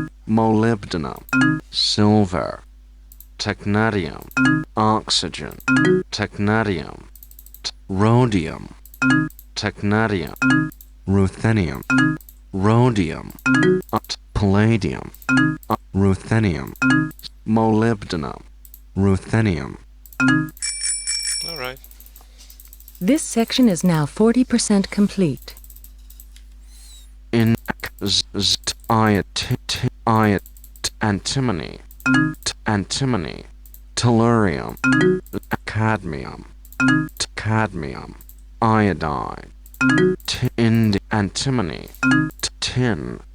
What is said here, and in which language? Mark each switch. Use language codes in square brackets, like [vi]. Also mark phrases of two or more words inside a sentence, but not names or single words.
[en] silver, technetium, oxygen, technetium, rhodium, technetium, ruthenium, rhodium, palladium, ruthenium, molybdenum, ruthenium. Alright. This section is now 40% complete. In antimony, tellurium, cadmium, iodine, antimony, tin,